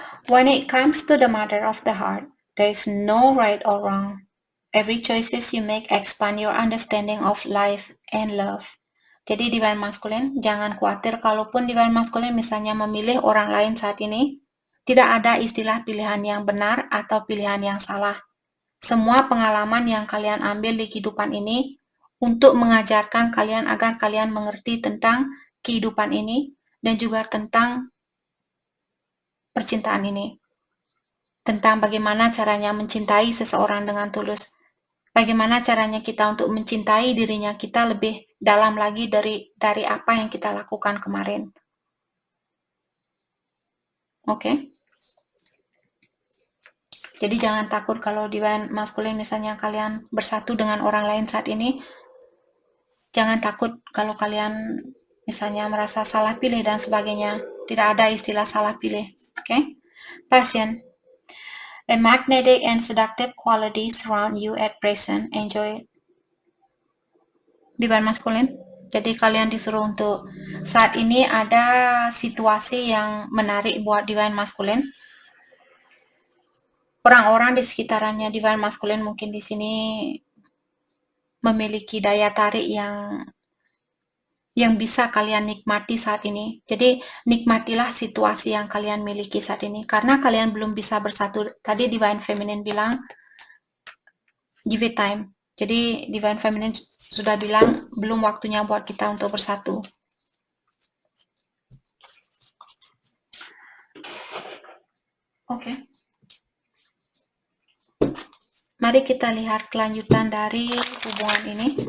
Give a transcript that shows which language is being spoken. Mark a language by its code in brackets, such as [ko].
[en] When it comes to the matter of the heart, there is no right or wrong. Every choices you make expand your understanding of life and love. [id] Jadi divine masculine, jangan khawatir kalaupun divine masculine misalnya memilih orang lain saat ini, tidak ada istilah pilihan yang benar atau pilihan yang salah. Semua pengalaman yang kalian ambil di kehidupan ini untuk mengajarkan kalian agar kalian mengerti tentang kehidupan ini dan juga tentang percintaan ini. Tentang bagaimana caranya mencintai seseorang dengan tulus. Bagaimana caranya kita untuk mencintai dirinya kita lebih dalam lagi dari apa yang kita lakukan kemarin. Oke? Jadi jangan takut kalau divine masculine misalnya kalian bersatu dengan orang lain saat ini. Jangan takut kalau kalian misalnya merasa salah pilih dan sebagainya. Tidak ada istilah salah pilih. Oke? Passion. [en] A magnetic and seductive quality surround you at present. Enjoy divine masculine. [id] Jadi kalian disuruh untuk saat ini ada situasi yang menarik buat divine masculine. Orang-orang di sekitarannya divine masculine mungkin di sini memiliki daya tarik yang bisa kalian nikmati saat ini. Jadi nikmatilah situasi yang kalian miliki saat ini. Karena kalian belum bisa bersatu. Tadi divine feminine bilang [en] give it time. [id] Jadi divine feminine sudah bilang belum waktunya buat kita untuk bersatu. Oke. Mari kita lihat kelanjutan dari hubungan ini.